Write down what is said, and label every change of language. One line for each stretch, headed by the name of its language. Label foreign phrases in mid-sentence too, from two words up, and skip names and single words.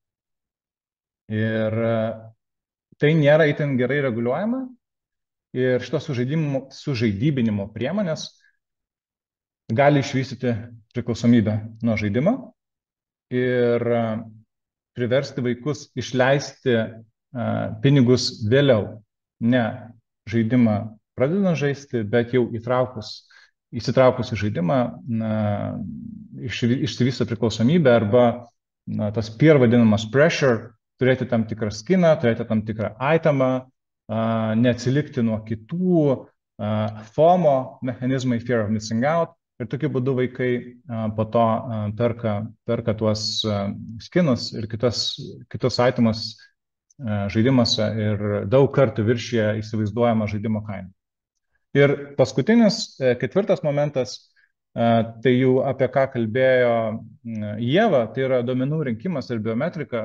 Lithuanian: Ir tai nėra itin gerai reguliuojama ir šitos sužaidybinimo priemonės gali išvystyti priklausomybę nuo žaidimo ir priversti vaikus išleisti pinigus vėliau, ne žaidimą pradedant žaisti, bet jau įsitraukus į žaidimą, išsivysto priklausomybę arba tas peer vadinamas pressure, turėti tam tikrą skiną, turėti tam tikrą itemą, neatsilikti nuo kitų, FOMO mechanizmai,
English: fear of missing out,
Lithuanian: ir tokiu būdu vaikai po to perka tuos skinus ir kitus itemus žaidimuose ir daug kartų viršyje įsivaizduojama žaidimo kaina. Ir paskutinis, ketvirtas momentas, tai jau apie ką kalbėjo Ieva, tai yra duomenų rinkimas ir biometrika.